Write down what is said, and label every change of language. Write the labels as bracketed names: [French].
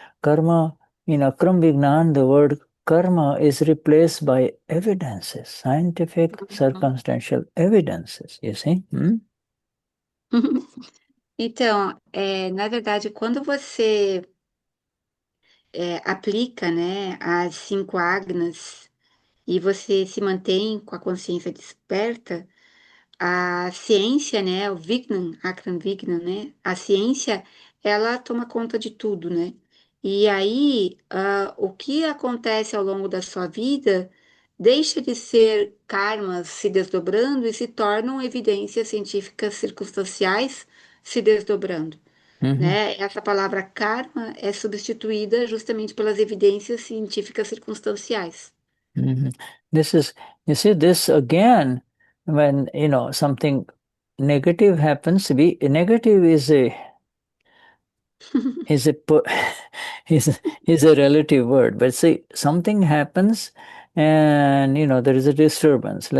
[English] Karma, in Akram Vignan, the word karma is replaced by evidences, scientific, circumstantial evidences, you see? [Portuguese] Então, na verdade, quando você aplica, né, as cinco Agnas e você se mantém com a consciência desperta, a ciência, né, o Vignan, Akram Vignan, né, a ciência, ela toma conta de tudo, né? E aí, o que acontece ao longo da sua vida deixa de ser karmas se desdobrando e se tornam evidências científicas circunstanciais se desdobrando, Mhm, né? Essa palavra karma é substituída justamente pelas evidências científicas circunstanciais. mhm. [English] You see, this again, when, something negative happens, negative is a is a relative word, but see, something happens and there is a disturbance.